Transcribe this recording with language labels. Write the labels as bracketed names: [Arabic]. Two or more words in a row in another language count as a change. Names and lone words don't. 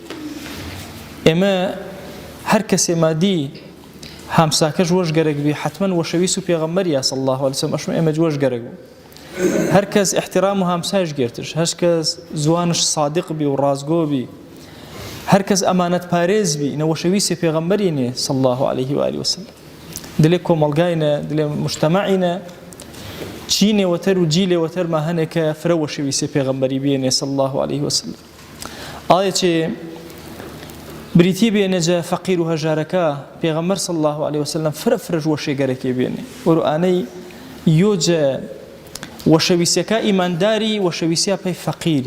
[Gurani] ئێمە هەر کەسێ مادی هامساکەش وەشگەرەک بێ حتمەن وەشەویست و پێغەمبەریە [Arabic] صلی الله عليه وسلم [Gurani] ئەشم ئێمە وەشگەرەک بوو. هەر کەس احترام و هامسایش گرتش، هەر کەس زوانش صادق بی و ڕازگۆ بی، هەر کەس ئەمانەت پارێز بی نەوەشەویستی پێغەمبەرینێ [Arabic] صلی الله عليه وآله وسلم. [Gurani] دلێ کۆمەڵگاینە، دلێ مجتەمەعینە، چینێوەتەر و جیلێوەتەرما هەنێ کە فرە وەشەویستی پێغەمبەری بێنێ [Arabic] صلی الله عليه وسلم. [Gurani] ئایا چێ بریتی بێنەجە فەقیر و هەژارەکە پێغەمبەر [Arabic] صلی الله عليه وسلم [Gurani] فرە وەشێگەرەکەی بێنێ وەرو ئانەی یۆجە وەشەویستەکە ئیمانداری وەشەویستیا پەی فەقیری.